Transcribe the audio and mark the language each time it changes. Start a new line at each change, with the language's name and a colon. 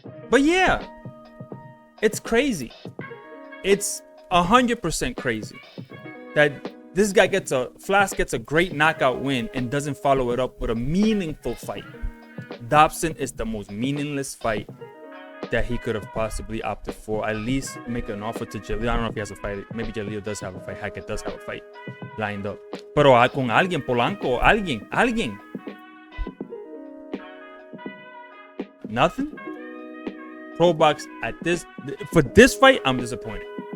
English: But yeah, it's crazy. It's 100% crazy that this guy Flaz gets a great knockout win and doesn't follow it up with a meaningful fight. Dobson is the most meaningless fight that he could have possibly opted for. At least make an offer to Jaleel. I don't know if he has a fight. Maybe Jaleel does have a fight. Hackett does have a fight lined up.
Spanish: Pero con alguien, Polanco, alguien.
English: Nothing. Pro Box for this fight, I'm disappointed.